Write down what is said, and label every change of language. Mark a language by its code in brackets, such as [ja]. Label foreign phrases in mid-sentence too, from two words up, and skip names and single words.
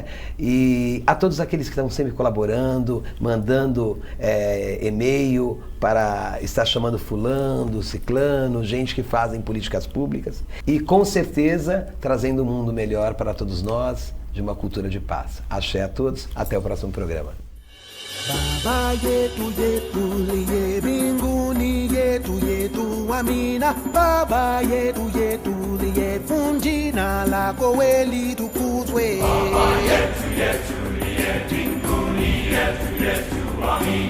[pt] E a todos aqueles que estão sempre colaborando, mandando e-mail para estar chamando fulano, ciclano, gente que fazem políticas públicas e com certeza trazendo um mundo melhor para todos nós, de uma cultura de paz. Axé a todos, até o próximo programa. [sw] Baba yetu yetu liye binguni yetu yetu amina. Baba yetu yetu liye funjina lako weli tukuzwe. Baba yetu liye binguni yetu yetu amina.